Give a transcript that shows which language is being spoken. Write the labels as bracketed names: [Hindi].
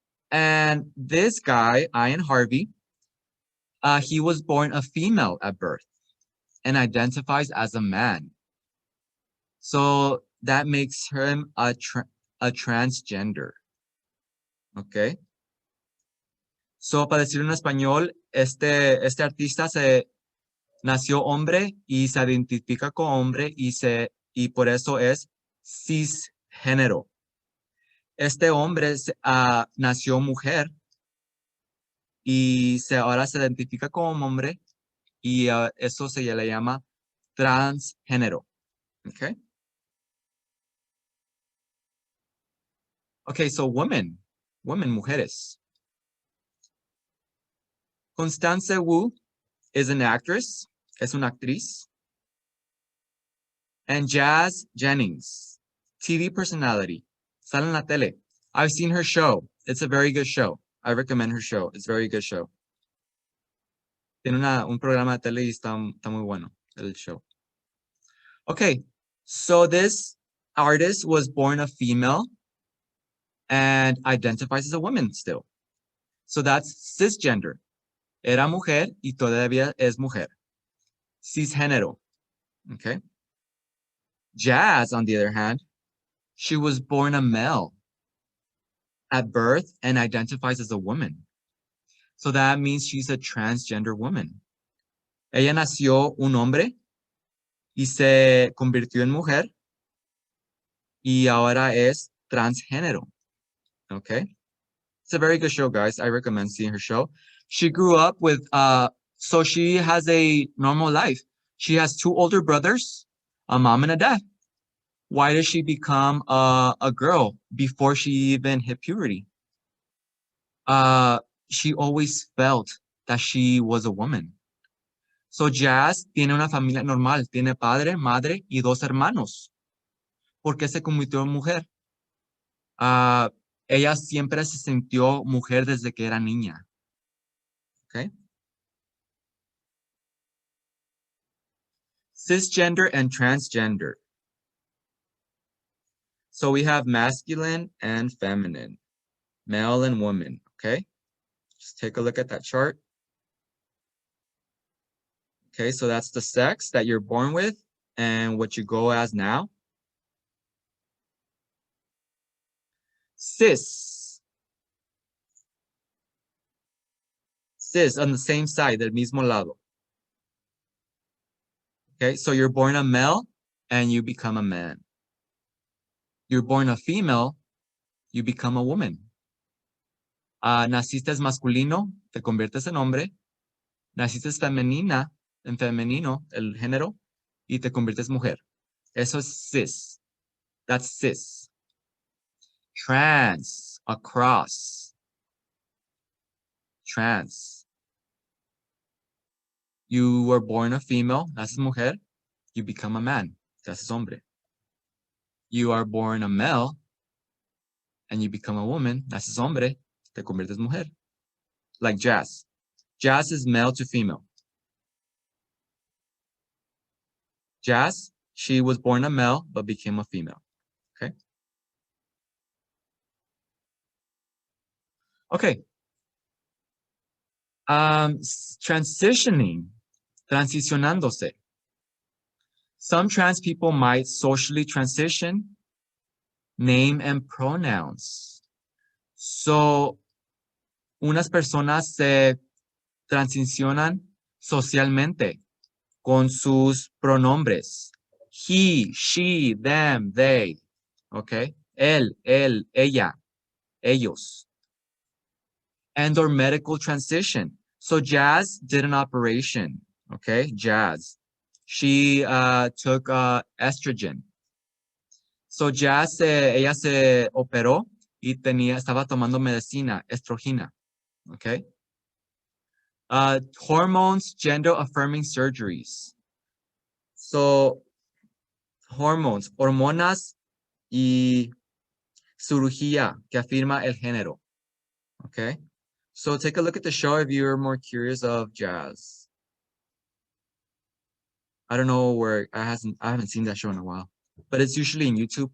[English] And this guy, Ian Harvey, he was born a female at birth and identifies as a man. So that makes him a transgender. Okay? So [Spanish] para decirlo en español, este artista nació hombre y se identifica como hombre y por eso es cisgénero. Este hombre nació mujer y ahora se identifica como hombre y eso se le llama transgénero. [English] Okay? Okay, so women, mujeres. Constance Wu is an actress, [Spanish] es una actriz. [English] And Jazz Jennings, TV personality, [Spanish] sale en la tele. [English] I've seen her show. It's a very good show. I recommend her show. It's a very good show. [Spanish] Tiene un programa de tele y está muy bueno el show. [English] Okay, so this artist was born a female and identifies as a woman still. So that's cisgender. [Spanish] Era mujer y todavía es mujer. Cisgénero. Okay. [English] Jazz, on the other hand, she was born a male at birth and identifies as a woman. So that means she's a transgender woman. [Spanish] Ella nació un hombre y se convirtió en mujer y ahora es transgénero. [English] Okay. It's a very good show, guys. I recommend seeing her show. She grew up with, so she has a normal life. She has 2 older brothers, a mom and a dad. Why did she become a girl before she even hit puberty? She always felt that she was a woman. [Spanish] So Jazz tiene una familia normal. Tiene padre, madre y 2 hermanos. ¿Por qué se convirtió en mujer? Ella siempre se sintió mujer desde que era niña. [English] Okay. Cisgender and transgender. So we have masculine and feminine, male and woman, okay? Just take a look at that chart. Okay, so that's the sex that you're born with and what you go as now. Cis on the same side, [Spanish] del mismo lado. [English] Okay, so you're born a male and you become a man. You're born a female, you become a woman. [Spanish] Naciste masculino, te conviertes en hombre. Naciste femenina, en femenino, el género, y te conviertes mujer. Eso es cis. [English] That's cis. Trans, across. Trans. You were born a female, [Spanish] naces mujer, [English] you become a man, [Spanish] te haces hombre. [English] You are born a male, and you become a woman, [Spanish] naces hombre, te conviertes mujer. [English] Like Jazz. Jazz is male to female. Jazz, she was born a male, but became a female. Okay? Okay. [Spanish] Transicionándose. [English] Some trans people might socially transition, name and pronouns. [Spanish] So, unas personas se transicionan socialmente con sus pronombres. [English] He, she, them, they. Okay? [Spanish] Él, ella, ellos. [English] And or medical transition. So Jazz did an operation. Okay? Jazz. She took estrogen. [Spanish] So Jazz, ella se operó y estaba tomando medicina, estrogena. Okay? [English] Hormones, gender-affirming surgeries. [Spanish] So, hormones, hormonas y cirugía que afirma el género. [English] Okay? So take a look at the show if you're more curious of Jazz. I don't know where I haven't seen that show in a while, but it's usually in YouTube.